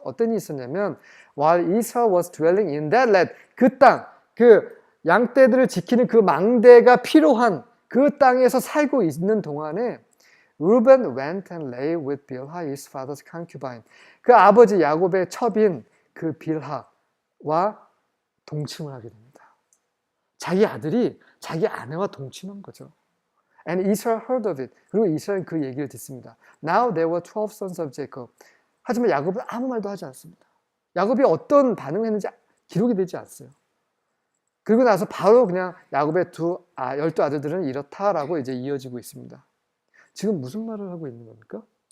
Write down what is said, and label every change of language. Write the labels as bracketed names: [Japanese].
[Korean] 어떤 일이 있었냐면 [English] While Israel was dwelling in that land, [Korean] 그 땅, 그 양떼들을 지키는 그 망대가 필요한 그 땅에서 살고 있는 동안에 [English] Reuben went and lay with Bilhah, his father's concubine. [Korean] 그 아버지 야곱의 첩인 그 빌하와 동침을 하게 됩니다. 자기 아들이 자기 아내와 동침한 거죠. [English] And Israel heard of it. [Korean] 그리고 이스라엘은 그 얘기를 듣습니다. [English] Now there were 12 sons of Jacob. [Korean] 하지만 야곱은 아무 말도 하지 않습니다. 야곱이 어떤 반응을 했는지 기록이 되지 않았어요. 그리고 나서 바로 그냥 야곱의 12 아들들은 이렇다라고 이제 이어지고 있습니다. 지금 무슨 말을 하고 있는 겁니까?